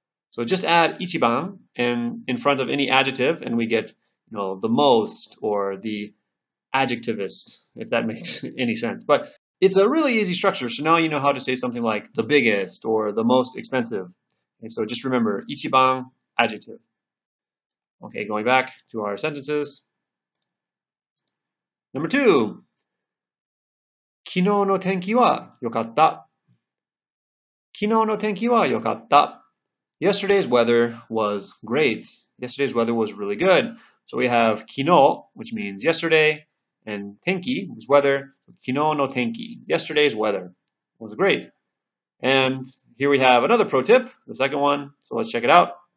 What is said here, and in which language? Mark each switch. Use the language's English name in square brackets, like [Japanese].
[English] So just add ichiban and in front of any adjective, and we get the most or the adjectivist, if that makes any sense. But it's a really easy structure. So now you know how to say something like the biggest or the most expensive. And so just remember, ichiban, adjective. Okay, going back to our sentences. Number 2. [Japanese] 昨日の天気は良かった。昨日の天気は良かった。 [English] Yesterday's weather was great. Yesterday's weather was really good. So we have kino, which means yesterday, and tenki is weather. [Japanese] Kino no tenki, [English] yesterday's weather was great. And here we have another pro tip, the second one. So let's check it out.